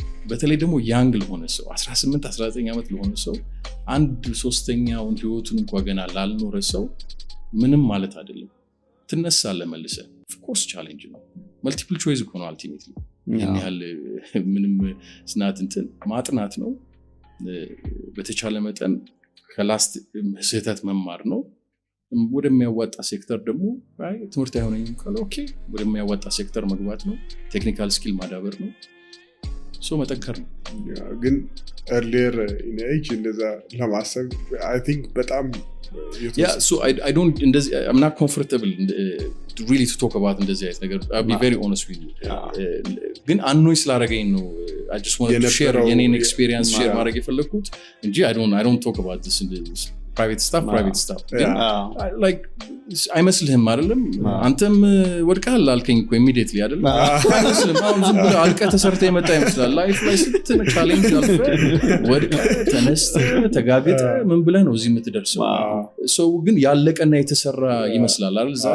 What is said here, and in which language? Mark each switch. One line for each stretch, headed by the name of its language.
Amharic: በተለይ ደግሞ young ለሆነ ሰው 18 19 ዓመት ለሆነ ሰው 1/3ኛውን ህይወቱን እንኳን ገና ላልኖረ ሰው ምንም ማለት አይደለም። ትነሳለህ መልሰህ of course challenge ነው። multiple choice እኮ ነው ultimately ያህል ምንም ስናት እንትን ማጥናት ነው። በተቻለ መጠን ከላስት ስህተት መማር ነው። ወደሚያዋጣ ሴክተር ደግሞ ትምህርት አይሆነኝም ካለ ኦኬ ወደሚያዋጣ ሴክተር መግባት ነው። ቴክኒካል ስኪል ማዳበር ነው። መጠንከር ነው።
English: ግን earlier in age
Amharic: እንደዛ ለማሰብ
English: I think በጣም so I don't I'm not comfortable really to talk about
Amharic: እንደዚህ አይነት ነገር.
English: I'll be very honest with you.
Amharic: ግን አንኖይ ስላደረገኝ ነው
English: I just wanted to share የኔን experience share
Amharic: ማድረግ የፈለኩት እንጂ
English: I don't talk about this in this private stuff.
Amharic: like አይመስልህም አይደለም? አንተም ወድቀሃል አልከኝ እኮ immediately አይደለም? አይመስልም? አሁን ዝም ብለህ አልቀህ ተሰርተህ የመጣ ይመስላል። ላይፍ ላይ ስትነ ቻሌንጅ አልፈህ ወድቀህ ተነስተህ ተጋግጠህ ምን ብለህ ነው እዚህ የምትደርሰው? ሰው ግን ያለቀና የተሰራ ይመስላል አይደል?